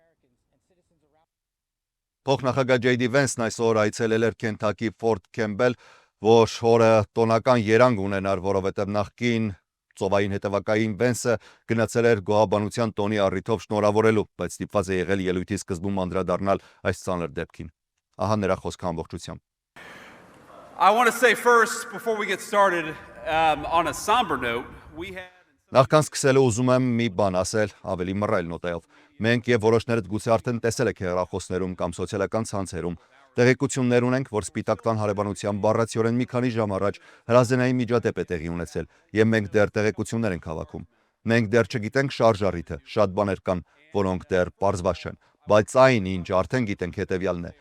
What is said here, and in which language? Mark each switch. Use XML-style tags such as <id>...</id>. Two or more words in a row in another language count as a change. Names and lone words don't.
<hy>Փոխնախագահ Ջեյ Դի Վենսն այսօր այցելել էր Քենթակի Ֆորտ Քեմբել, որ օրը տոնական երանգ ունենար, որովհետև նախկին ծովային հետևակային Վենսը գնացել էր գոհաբանության տոնի առիթով շնորհավորելու, բայց ստիպված է եղել ելույթի սկզբում անդրադառնալ այս ծանր դեպքին։ Ահա նրա խոսքը ամբողջությամբ։</hy> <en>I want to say first, before we get started, on a somber note, we had...</en> <hy>Նախքան սկսելու ուզում եմ մի բան ասել ավելի մռայլ նոտայով։ Մենք եւ որոշներդ գուցե արդեն տեսել եք հեռախոսներում կամ սոցիալական ցանցերում տեղեկություններ ունենք, որ Սպիտակ տան հարևանության բառացիորեն մի քանի ժամ առաջ հրազենային միջադեպ է տեղի ունեցել, եւ մենք դեռ տեղեկություններ ենք հավաքում։ Մենք դեռ չգիտենք շարժառիթը, շատ բաներ կան, որոնք դեռ պարզված չեն, բայց այն, ինչ արդեն գիտենք, հետեւյալն է.</hy>